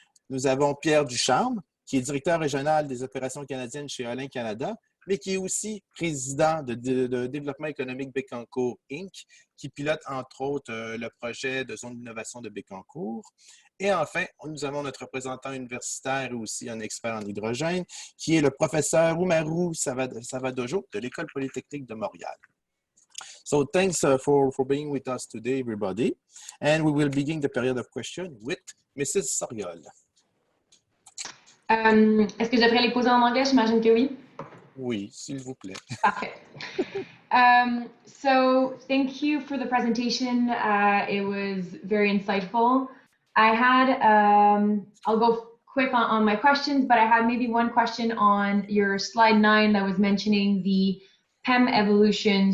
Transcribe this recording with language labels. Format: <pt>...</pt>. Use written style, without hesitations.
<fr>Nous avons Pierre Ducharme, qui est directeur régional des opérations canadiennes chez Olin Canada, mais qui est aussi président de développement économique Bécancour Inc., qui pilote entre autres le projet de zone d'innovation de Bécancour. Et enfin, nous avons notre représentant universitaire et aussi un expert en hydrogène, qui est le professeur Oumarou Savadojo de l'École polytechnique de Montréal.</fr> <en>So thanks for being with us today, everybody. And we will begin the period of questions with Mrs. Soriol.</en> <fr>Est-ce que je devrais les poser en anglais? J'imagine que oui. Oui, s'il vous plaît. Parfait.</fr> <en>So thank you for the presentation. It was very insightful. I had, I'll go quick on my questions, but I had maybe one question on your slide 9 that was mentioning the PEM evolution.</en>